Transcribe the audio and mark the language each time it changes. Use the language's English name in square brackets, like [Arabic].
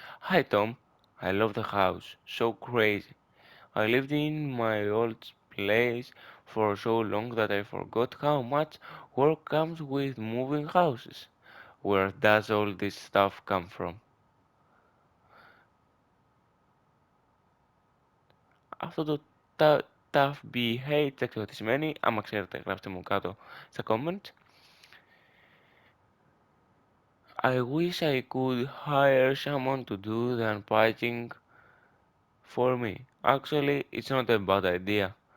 [English] Hi Tom, I love the house. So crazy. I lived in my old place for so long that I forgot how much work comes with moving houses. Where does all this stuff come from? [Greek] Αυτό το [English] tough BH [Greek] δεν ξέρω τι σημαίνει. Άμα ξέρετε γράψτε μου κάτω στα comment. [English] I wish I could hire someone to do the unpacking for me. Actually, it's not a bad idea.